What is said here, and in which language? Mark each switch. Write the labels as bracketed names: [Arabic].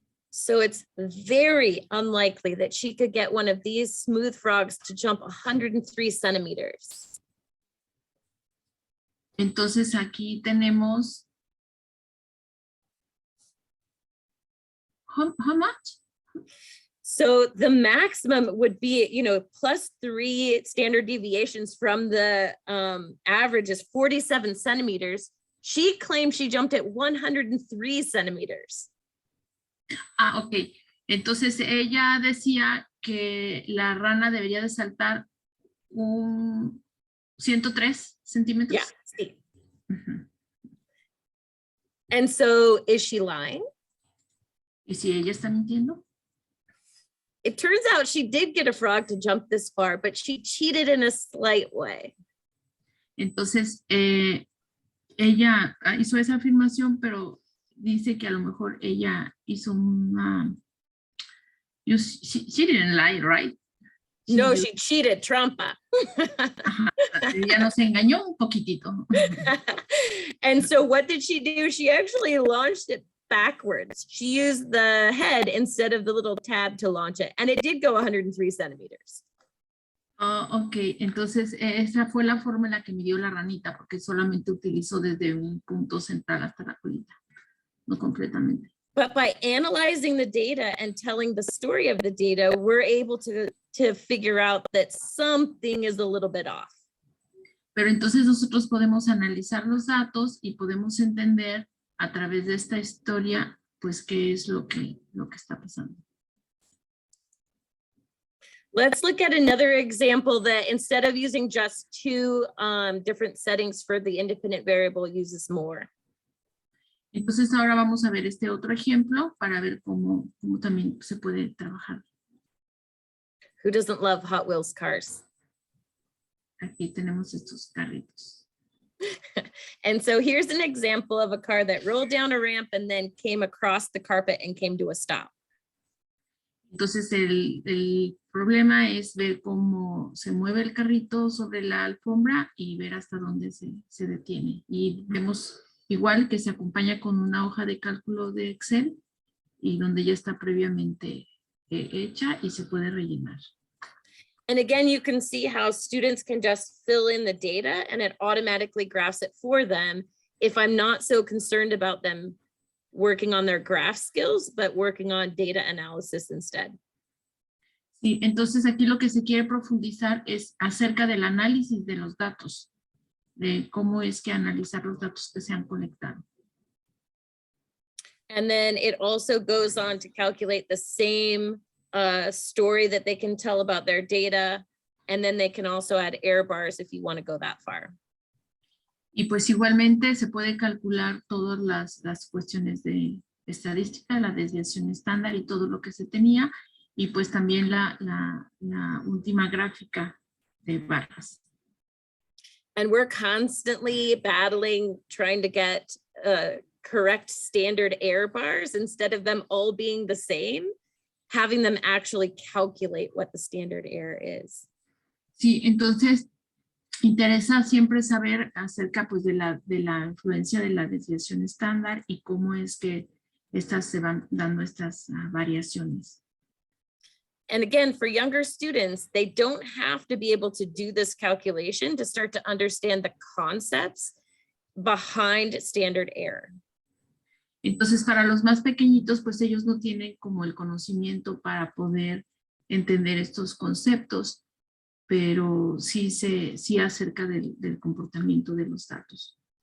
[English] So it's very unlikely that she could get one of these smooth frogs to jump 103 centimeters. [Spanish] Entonces aquí tenemos, [English] how much? So the maximum would be, +3 standard deviations from the average is 47 centimeters. She claimed she jumped at 103 centimeters. Ok. [Spanish] Entonces ella decía que la rana debería de saltar 103 centímetros. [English] Yeah. See. And so is she lying? [Spanish] ¿Y si ella está mintiendo? [English] It turns out she did get a frog to jump this far, but she cheated in a slight way. [Spanish] Entonces, ella hizo esa afirmación, pero dice que a lo mejor ella hizo una... [English] She didn't lie, right? She cheated, trampa. [Spanish] Ella nos engañó un poquitito. [English] And so what did she do? She actually launched it backwards. She used the head instead of the little tab to launch it. And it did go 103 centimeters. [Spanish] Ok, entonces esa fue la forma en la que midió la ranita, porque solamente utilizó desde un punto central hasta la colita, no completamente. [English] But by analyzing the data and telling the story of the data, we're able to figure out that something is a little bit off. [Spanish] Pero entonces nosotros podemos analizar los datos y podemos entender a través de esta historia, pues, qué es lo que está pasando. [English] Let's look at another example that instead of using just 2 different settings for the independent variable, uses more. [Spanish] Entonces ahora vamos a ver este otro ejemplo para ver cómo también se puede trabajar. [English] Who doesn't love Hot Wheels cars? [Spanish] Aquí tenemos estos carritos. [English] And so here's an example of a car that rolled down a ramp and then came across the carpet and came to a stop. [Spanish] Entonces el problema es ver cómo se mueve el carrito sobre la alfombra y ver hasta dónde se detiene. Y vemos igual que se acompaña con una hoja de cálculo de Excel y donde ya está previamente hecha y se puede rellenar. [English] And again, you can see how students can just fill in the data and it automatically graphs it for them if I'm not so concerned about them working on their graph skills, but working on data analysis instead. [Spanish] Sí, entonces aquí lo que se quiere profundizar es acerca del análisis de los datos, de cómo es que analizar los datos que se han colectado. [English] And then it also goes on to calculate the same story that they can tell about their data. And then they can also add error bars if you want to go that far. [Spanish] Y pues igualmente se puede calcular todas las cuestiones de estadística, la desviación estándar y todo lo que se tenía. Y pues también la última gráfica de barras. [English] And we're constantly battling, trying to get correct standard error bars instead of them all being the same, having them actually calculate what the standard error is. [Spanish] Sí, entonces interesa siempre saber acerca pues de la influencia de la desviación estándar y cómo es que estas se van dando estas variaciones. [English] And again, for younger students, they don't have to be able to do this calculation to start to understand the concepts behind standard error. [Spanish] Entonces, para los más pequeñitos, pues ellos no tienen como el conocimiento para poder entender estos conceptos, pero sí acerca del comportamiento de los datos.